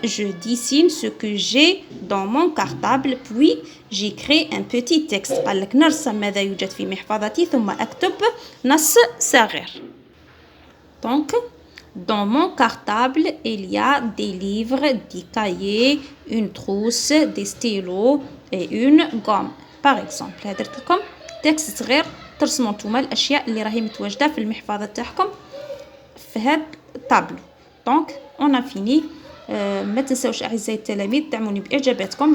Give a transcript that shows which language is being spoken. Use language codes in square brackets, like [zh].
[fr] Je dessine ce que j'ai dans mon cartable, puis j'écris un petit texte. [ar] قال لك نرسم ماذا يوجد في محفظتي ثم أكتب نص صغير. [fr] Donc, dans mon cartable, il y a des livres, des cahiers, une trousse, des stylos et une gomme. Par exemple, [ar] درت لكم تكست صغير ترسموا نتوما الاشياء اللي راهي متواجده في المحفظه تاعكم في هذا الطابلو. [fr] دونك اون فيني. [ar] ما تنساوش اعزائي التلاميذ دعموني باعجاباتكم.